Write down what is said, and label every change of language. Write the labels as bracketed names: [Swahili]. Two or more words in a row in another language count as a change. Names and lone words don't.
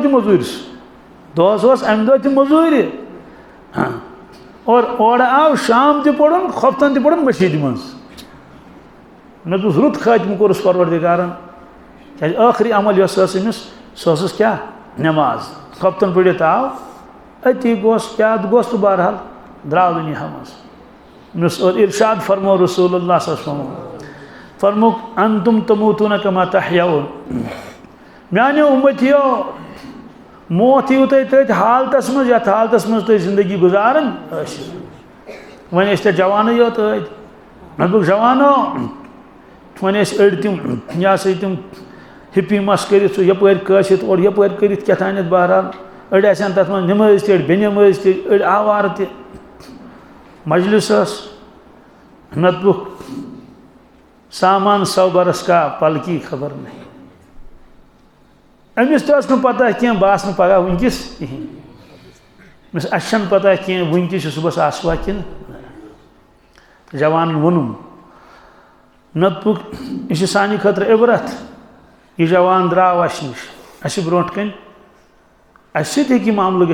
[Kashmiri] تہِ موٚزوٗرۍ دۄہس اوس امہِ دۄہ تہِ موٚزوٗرِ اور اورٕ آو شام تہِ پوٚرُن کھۄفتن تہِ پوٚرُن مٔشیٖدِ منٛز مےٚ دوٚپُس رُت خٲتمہٕ کوٚرُس پروردِگارن کیٛازِ ٲخری عمل یۄس ٲس أمِس سۄ ٲسٕس کیٛاہ نٮ۪ماز کھۄفتن پٔرِتھ آو أتی گوس کیٛاہ گوس تہٕ بہرحال درٛاو دُنیا منٛز مےٚ اور ارشاد فرمو [Arabic] رسول اللہ صلی اللہ علیہ [Kashmiri] وسلم فرموُکھ [Arabic] انتم تموتون کما تحیون [Kashmiri] میانیو امتیو موت یِیِو تۄہہِ تٔتھۍ حالتس منٛز یتھ حالتس منٛز تُہۍ زندگی گُزاران ٲسِو وۄنۍ ٲسۍ تۄہہِ جوانٕے یوت ٲدۍ مےٚ دوٚپُکھ جوانو وۄنۍ ٲسۍ أڑۍ تِم یہِ ہسا تِم ہِپی مس کٔرِتھ سُہ یپٲرۍ کٲسِتھ اور یپٲرۍ کٔرِتھ کیٛاتھانٮ۪تھ بہرحال أڑۍ آسن تتھ منٛز نٮ۪مٲزۍ تہِ أڑۍ بے نٮ۪مٲزۍ تہِ أڑۍ آوارٕ تہِ مجلس ٲس مےٚ دوٚپُکھ [Urdu] سامان 100 برس کا پل کی خبر نہیں [Kashmiri] أمِس تہِ ٲس نہٕ پتہ کینٛہہ بہٕ آسہٕ نہٕ پگاہ وٕنکٮ۪س کِہیٖنۍ أمِس اَسہِ چھَنہٕ پتہ کینٛہہ وٕنکٮ۪س چھِ صُبحس آسوا کِنہٕ جوانن ووٚنُم مےٚ دوٚپُکھ یہِ چھِ سانہِ خٲطرٕ عبرت یہِ جوان درٛاو اَسہِ نِش اَسہِ چھِ برونٛٹھ کَنۍ اَسہِ سۭتۍ ہیٚکہِ یہِ معاملہٕ